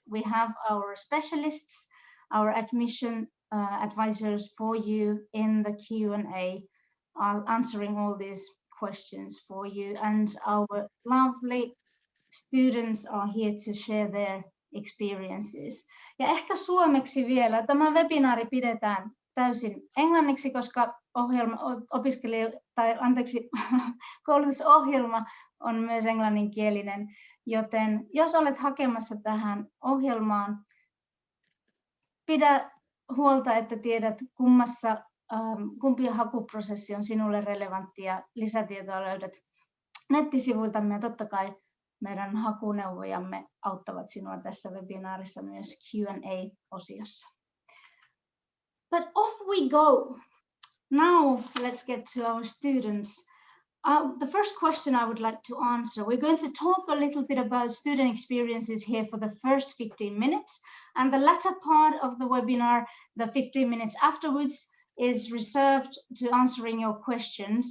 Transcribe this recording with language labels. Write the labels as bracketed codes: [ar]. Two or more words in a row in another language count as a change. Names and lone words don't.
[en] We have our specialists, our admission advisors for you in the Q&A, answering all these questions for you, and our lovely students are here to share their experiences. [fi] Ja ehkä suomeksi vielä. Tämä webinaari pidetään täysin englanniksi, koska koulutusohjelma on myös englanninkielinen, joten jos olet hakemassa tähän ohjelmaan, pidä huolta, että tiedät kumpi hakuprosessi on sinulle relevantti, ja lisätietoa löydät nettisivuiltamme, ja totta kai meidän hakuneuvojamme auttavat sinua tässä webinaarissa myös Q&A-osiossa. [en] But off we go. Now let's get to our students. The first question I would like to answer, we're going to talk a little bit about student experiences here for the first 15 minutes, and the latter part of the webinar, the 15 minutes afterwards, is reserved to answering your questions.